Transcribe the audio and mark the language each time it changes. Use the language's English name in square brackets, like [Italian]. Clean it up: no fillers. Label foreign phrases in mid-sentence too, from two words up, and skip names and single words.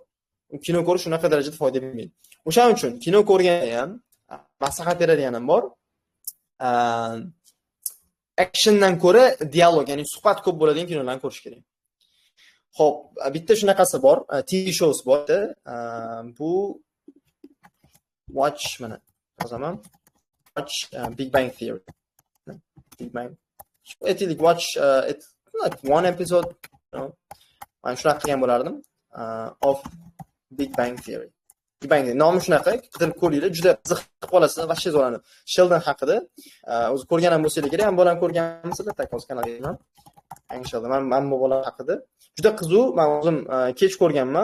[Uzbek] Kino ko'rish shunaqa darajada foyda bermaydi. O'shaning uchun kino ko'rganda ham maslahat beradiganim bor. Actiondan ko'ra dialog, ya'ni suhbat ko'p bo'ladigan kinolarni ko'rish kerak. Xo'p, bitta shunaqasi bor, [English] TV shows [Uzbek] bor. Bu Watch mana yozaman. [English] Watch Big Bang Theory. Big Bang. Aytaylik Watch like one episode, you know. [Uzbek] Men shunaqa qilgan bo'lardim. [English] Of Big Bang Theory. [Uzbek] Big Bang nomi shunaqa, qidirib ko'ringlar, juda qiziqib qolasizlar, vashshe zo'rani. Sheldon haqida o'zi ko'rgan ham bo'lsangiz kerak, ham bolam ko'rganmisizlar, taqqos kanalga. Inshaalloh men bu bola haqida juda qiziq, men o'zim kech ko'rganman.